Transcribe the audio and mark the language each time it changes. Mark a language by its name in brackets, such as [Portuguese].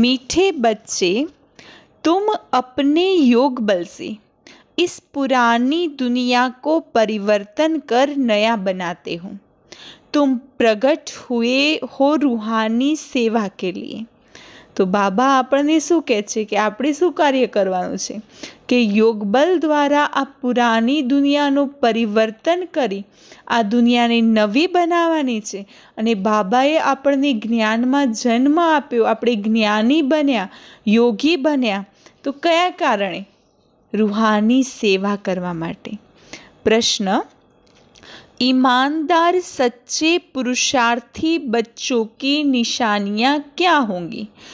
[Hindi] मीठे बच्चे, तुम अपने योग बल से इस पुरानी दुनिया को परिवर्तन कर नया बनाते हो। तुम प्रकट हुए हो रूहानी सेवा के लिए। [Gujarati] तो बाबा આપણને શું કહે છે કે આપણે શું કાર્ય કરવાનું છે કે યોગબલ દ્વારા આ પુરાની દુનિયાનું પરિવર્તન કરી આ દુનિયાને નવી બનાવવાની છે। અને બાબાએ આપણને જ્ઞાનમાં જન્મ આપ્યો, આપણે જ્ઞાની બન્યા, યોગી બન્યા। તો કયા કારણે? રૂહાની સેવા કરવા માટે। [Hindi] પ્રશ્ન: ईमानदार सच्चे पुरुषार्थी बच्चों की निशानियाँ क्या होंगी?